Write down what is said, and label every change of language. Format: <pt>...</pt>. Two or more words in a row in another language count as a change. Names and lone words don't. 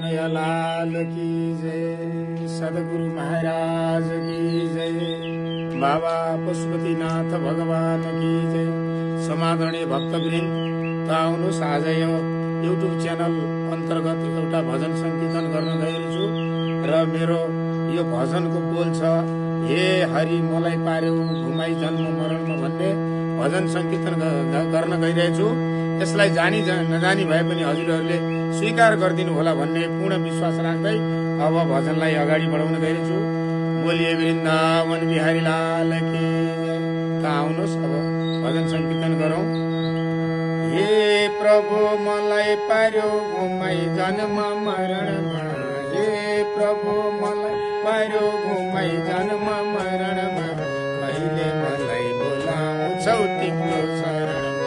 <hi>कन्हैया लाल की जय, सद्गुरु महाराज की जय, बाबा पशुपतिनाथ भगवान की जय।</hi> <ne>समादरणीय भक्तवृन्द, त आउनुहोस् आज यो युट्युब च्यानल अन्तर्गत एउटा भजन सङ्कीर्तन गर्न गएको छु र मेरो यो भजनको बोल छ, हे हरि मलाई पार्यो घुमाई जन्म मरणमा भन्ने भजन सङ्कीर्तन गर्न गइरहेछु। यसलाई जानी नजानी भए पनि हजुरहरूले स्वीकार गरिदिनु होला भन्ने पूर्ण विश्वास राख्दै अब भजनलाई अगाडि बढाउन गइरहेछु।</ne> <hi>बोलिए वृन्दावन बिहारी लाल की जय।</hi> <ne>त आउनुहोस् अब भजन सङ्कीर्तन गरौँ। हे प्रभु मलाई पार्यो घुमाई जन्म मरणमा, हे प्रभु मलाई पार्यो घुमाई जन्म मरणमा, कहिले मलाई बोलाउँछौ तिम्रो शरणमा,</ne>